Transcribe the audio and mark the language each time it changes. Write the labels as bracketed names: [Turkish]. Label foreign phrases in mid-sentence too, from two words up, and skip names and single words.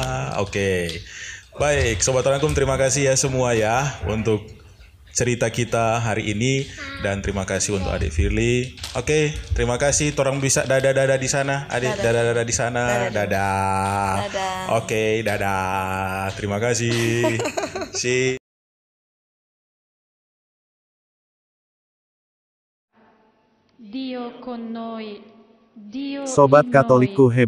[Indonesian] Baik, Sobat Rangkum, terima kasih ya semua ya untuk cerita kita hari ini dan terima kasih untuk Adik Firly. Oke, terima kasih. Torang bisa dadah-dadah di sana. Adik dadah-dadah di sana. Dadah. Oke, dadah. Terima kasih. [Italian] Si Dio con noi. Dio [Indonesian] Sobat [Italian] in [Indonesian] Katolikku [Italian] noi.